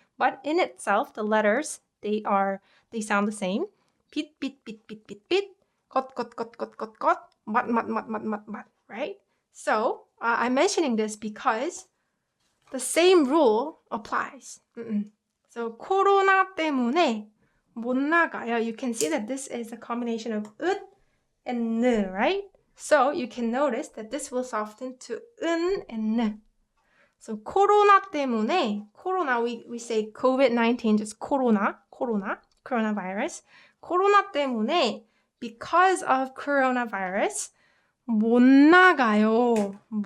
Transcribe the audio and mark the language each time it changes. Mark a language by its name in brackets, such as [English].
[English] But in itself, the letters, they sound the same. Pit, pit, pit, pit, pit, pit. Got, mat, right? So I'm mentioning this because the same rule applies. [Korean] So 코로나 때문에 못 나가요. [English] You can see that this is a combination of 으 and 느, right? So you can notice that this will soften to 은 and 느. So [Korean] 코로나 때문에, [English] 코로나, we say COVID-19, just coronavirus. [Korean] 코로나 때문에, [English] because of coronavirus, [Korean] 못 나가요.